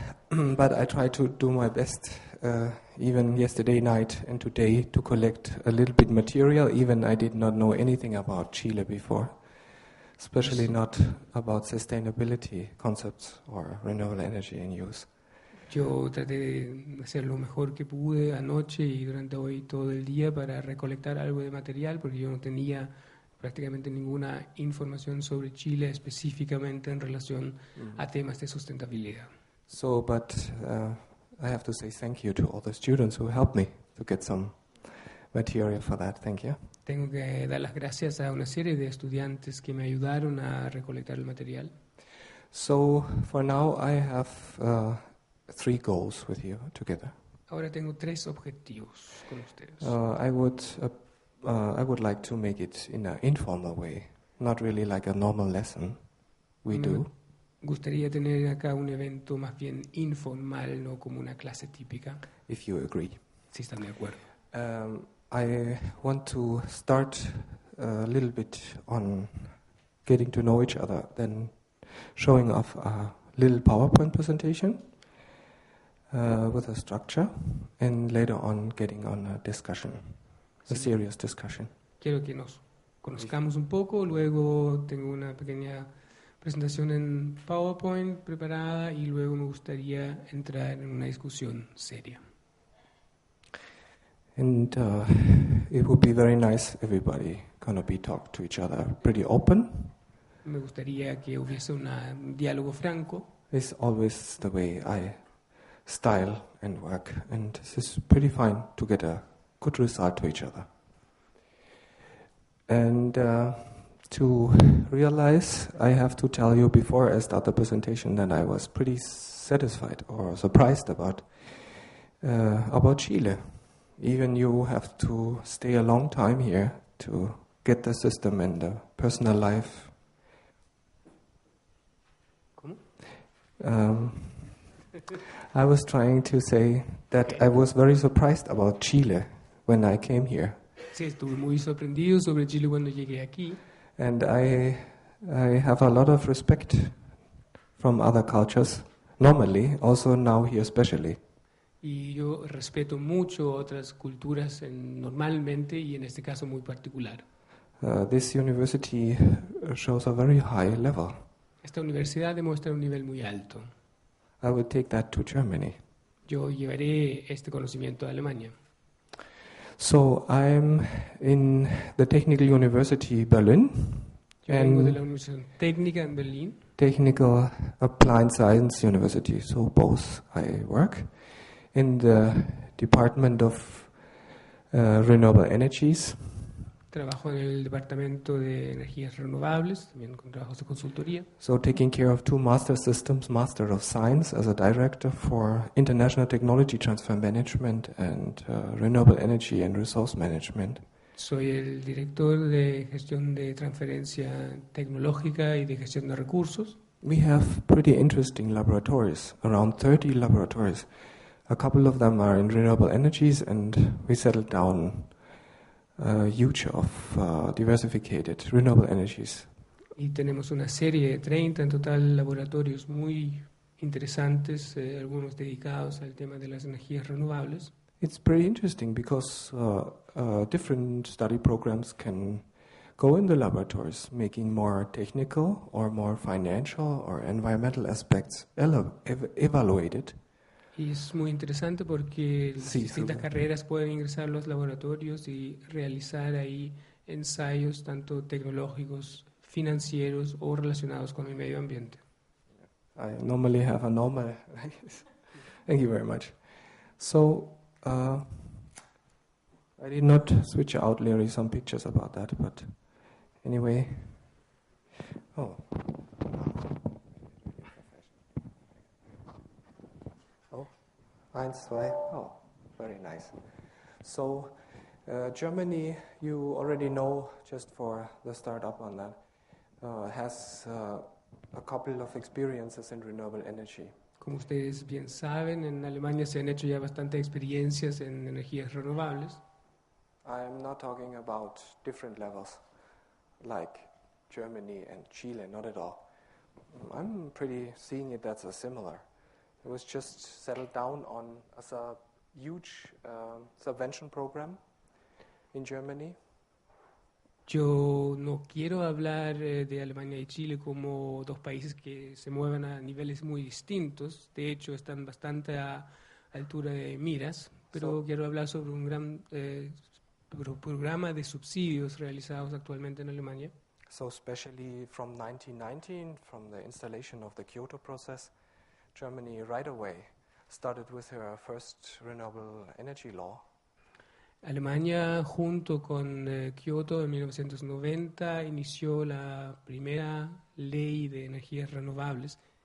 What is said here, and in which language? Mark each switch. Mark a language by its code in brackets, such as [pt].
[en] But I try to do my best, even yesterday night and today, to collect a little bit material. Even I did not know anything about Chile before, especially not about sustainability concepts or renewable energy in use. [es] Yo traté de hacer lo mejor que pude anoche y durante hoy todo el día para recolectar algo de material, porque yo no tenía prácticamente ninguna información sobre Chile específicamente en relación a temas de sustentabilidad. [en] But I have to say thank you to all the students who helped me to get some material for that. Thank you. [es] Tengo que dar las gracias a una serie de estudiantes que me ayudaron a recolectar el material. [en] So for now I have 3 goals with you together. [es] Ahora tengo 3 objetivos con ustedes. [en] I would like to make it in an informal way, not really like a normal lesson we do. [es] Me gustaría tener acá un evento más bien informal, no como una clase típica. [en] If you agree. [es] Si están de acuerdo. [en] I want to start a little bit on getting to know each other, then showing off a little PowerPoint presentation with a structure, and later on getting on a discussion, a serious discussion. [es] Quiero que nos conozcamos un poco, luego tengo una pequeña presentación en PowerPoint preparada y luego me gustaría entrar en una discusión seria. [en] And it would be very nice everybody gonna be talk to each other pretty open. [es] Me gustaría que hubiese un diálogo franco. [en] It's always the way I style and work, and this is pretty fine to get a good result to each other. And to realize, I have to tell you before I start the presentation that I was pretty satisfied or surprised about Chile. Even you have to stay a long time here to get the system and the personal life. I was trying to say that I was very surprised about Chile when I came here. [es] Sí, estuve muy sorprendido sobre Chile cuando llegué aquí. [en] And I have a lot of respect from other cultures, normally, also now here especially. [es] Y yo respeto mucho otras culturas normalmente y en este caso muy particular. [en] This university shows a very high level. [es] Esta universidad demuestra un nivel muy alto. [en] I will take that to Germany. [es] Yo llevaré este conocimiento a Alemania. [en] So I'm in the Technical University Berlin. [es] Yo vengo de la Universidad Técnica en Berlín. [en] Technical Applied Science University, so both I work. In the Department of Renewable Energies. [es] Trabajo en el Departamento de Energías Renovables, también con trabajos de consultoría. [en] So taking care of 2 master systems, Master of Science as a director for International Technology Transfer Management and Renewable Energy and Resource Management. [es] Soy el director de gestión de transferencia tecnológica y de gestión de recursos. [en] We have pretty interesting laboratories, around 30 laboratories. A couple of them are in renewable energies, and we settled down a huge of diversified renewable energies. [es] Y tenemos una serie de 30 en total laboratorios muy interesantes, algunos dedicados al tema de las energías renovables. It's pretty interesting because different study programs can go in the laboratories, making more technical or more financial or environmental aspects evaluated. Y es muy interesante porque las Sí, distintas súper. carreras pueden ingresar a los laboratorios y realizar ahí ensayos tanto tecnológicos, financieros o relacionados con el medio ambiente. [en] I normally have a normal. Thank you very much. So, I did not switch out Larry some pictures about that, but anyway. Oh. Oh, 1, 2. Oh, very nice. So, Germany, you already know, just for the startup on that, has a couple of experiences in renewable energy. [es] Como ustedes bien saben, en Alemania se han hecho ya bastantes experiencias en energías renovables. [en] I'm not talking about different levels, like Germany and Chile, not at all. I'm pretty seeing it that's a similar. It was just settled down on as a huge subvention program in Germany. [es] Yo no quiero hablar de Alemania y Chile como dos países que se mueven a niveles muy distintos. De hecho, están bastante a altura de miras, pero quiero hablar sobre un gran programa de subsidios realizados actualmente en Alemania. [en] So especially from 1919, from the installation of the Kyoto process, Germany right away started with her first renewable energy law. [es] Alemania, junto con Kyoto en 1990, inició la primera ley de energías renovables.